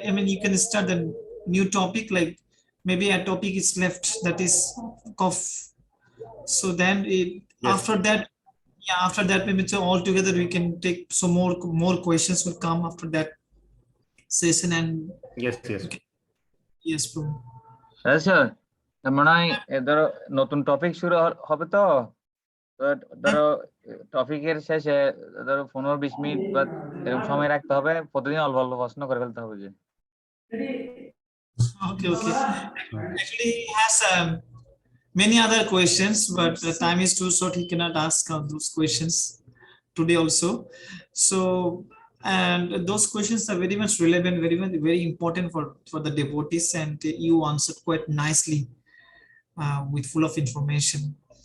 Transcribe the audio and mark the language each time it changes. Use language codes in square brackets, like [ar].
[en] I mean, you can start the new topic. Like maybe a topic is left, that is cough. So then Yes. after that, yeah, after that maybe so all together we can take some more questions will come after that session. And Yes, yes. yes, Prabhu. [bn] আচ্ছা মনে হয় ধরো নতুন topic শুরু হবে তো ধরো টপিকের শেষে ধরো 15-20 মিনিট বা এরকম সময় রাখতে হবে, প্রতিদিন অল্প অল্প প্রশ্ন করে ফেলতে হবে যে [en] Okay. Actually, he has many other questions, but the time is too short. He cannot ask those questions today also. So, and those questions are very much relevant, very important for the devotees, and you answered quite nicely with full of information.